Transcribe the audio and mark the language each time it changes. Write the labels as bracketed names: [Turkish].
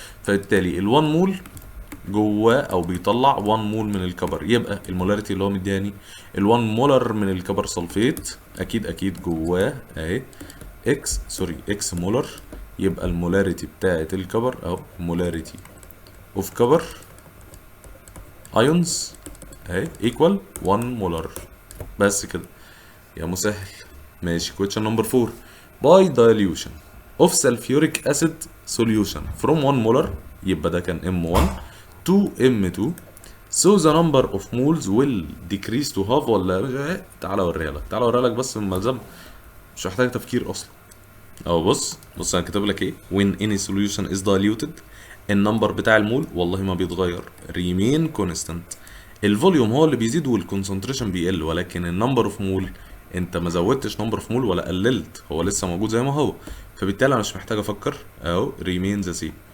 [Arabic] فبالتالي ال1 مول جواه او بيطلع 1 مول من الكبر، يبقى المولاريتي اللي هو مدياني ال1 مولر من الكبر سلفيت اكيد جواه اهي اكس مولر، يبقى المولاريتي بتاعت الكبر اهو مولاريتي اوف كبر ايونز اهي ايكوال 1 مولر. بس كده يا مسهل. [English] ماشي question number 4 by dilution of sulfuric acid solution from 1 molar [Arabic] يبقى ده كان [English] M1 to M2 so the number of moles will decrease to half [Arabic] ولا تعالى اوريها لك بس من ملزم مش محتاج تفكير اصلا. اهو بص انا كاتب لك ايه [English] when any solution is diluted [Arabic] النمبر بتاع المول والله ما بيتغير remain constant. الفوليوم هو اللي بيزيد والكونسنتريشن بيقل، ولكن النمبر اوف مول انت ما زودتش نمبر اوف مول ولا قللت، هو لسه موجود زي ما هو، فبالتالي انا مش محتاج افكر اهو [English] remain the same.